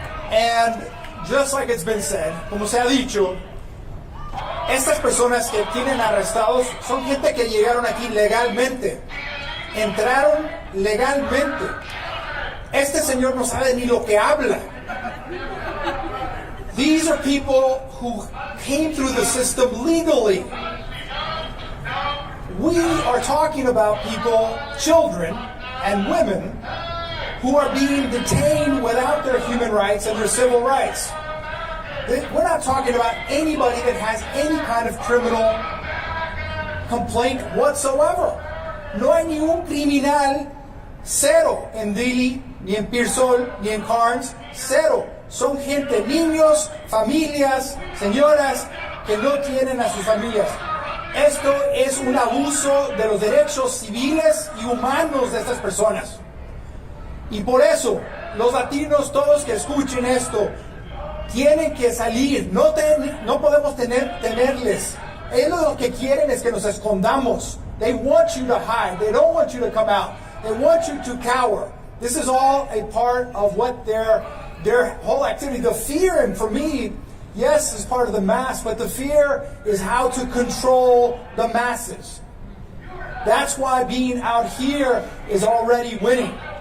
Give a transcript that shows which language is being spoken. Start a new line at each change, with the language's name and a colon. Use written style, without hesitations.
English: And just like it's been said,
Spanish: como se ha dicho, estas personas que tienen arrestados son gente que llegaron aquí legalmente, entraron legalmente. Este señor no sabe ni lo que habla.
English: These are people who came through the system legally. We are talking about people, children and women, who are being detained without their human rights and their civil rights. We're not talking about anybody that has any kind of criminal complaint whatsoever.
Spanish: No hay ningún criminal, cero, en Dili, ni en Pearsall, ni en Carnes, cero. Son gente, niños, familias, señoras que no tienen a sus familias. Esto es un abuso de los derechos civiles y humanos de estas personas. Y por eso, los latinos, todos que escuchen esto, tienen que salir. No podemos tenerles. Ellos lo que quieren es que nos escondamos.
English: They want you to hide. They don't want you to come out. They want you to cower. This is all a part of what their whole activity. The fear, and for me, yes, is part of the mass, but the fear is how to control the masses. That's why being out here is already winning.